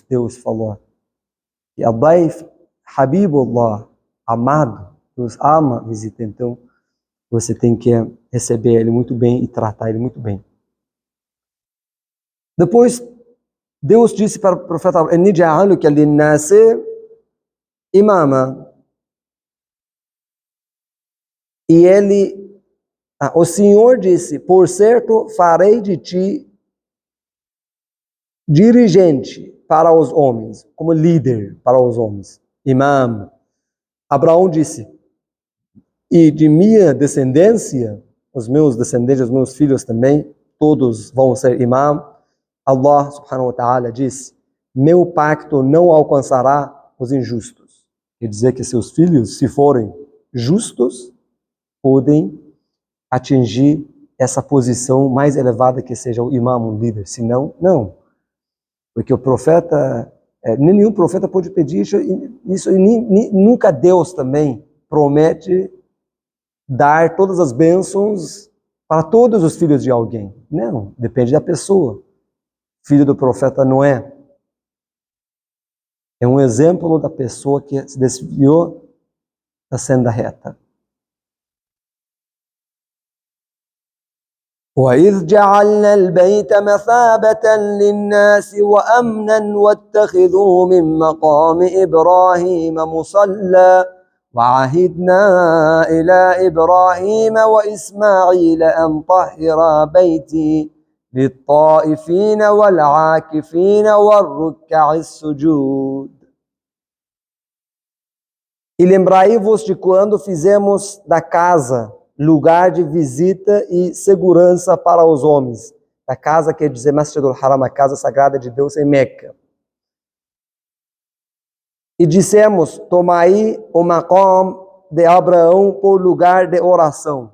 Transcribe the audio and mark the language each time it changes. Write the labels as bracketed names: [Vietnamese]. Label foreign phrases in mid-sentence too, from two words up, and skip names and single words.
[Portuguese] Deus falou que [Arabic] الضيف حبيب الله, [Portuguese] amado, Deus ama visita, então você tem que receber ele muito bem e tratar ele muito bem. Depois, Deus disse para o profeta, [Arabic] إني جاعلك للناس إماما. [Portuguese] E o Senhor disse, por certo, farei de ti dirigente para os homens, como líder para os homens, imam. Abraão disse, e de minha descendência, os meus descendentes, os meus filhos também, todos vão ser imam. [Arabic] الله سبحانه وتعالى [Portuguese] disse, meu pacto não alcançará os injustos. Quer dizer que seus filhos, se forem justos, podem atingir essa posição mais elevada que seja o imam, um líder. Se não, não. Porque o profeta, nenhum profeta pode pedir isso e nunca Deus também promete dar todas as bênçãos para todos os filhos de alguém. Não, depende da pessoa. Filho do profeta Noé é um exemplo da pessoa que se desviou da senda reta. [Arabic] وَإِذْ جَعَلْنَا الْبَيْتَ مَثَابَةً لِلنَّاسِ وَأَمْنًا وَاتَّخِذُوا مِن مَّقَامِ إِبْرَاهِيمَ مُصَلًّى وَعَهِدْنَا إِلَى إِبْرَاهِيمَ وَإِسْمَاعِيلَ أَن طَهِّرَا بَيْتِي لِلطَّائِفِينَ وَالْعَاكِفِينَ وَالرُّكَّعِ السُّجُودِ. [Portuguese] E lembrai-vos de quando fizemos da casa lugar de visita e segurança para os homens. A casa quer dizer [Arabic] المسجد الحرام, [Portuguese] a casa sagrada de Deus em Meca. E dissemos, tomai o maqam de Abraão por lugar de oração.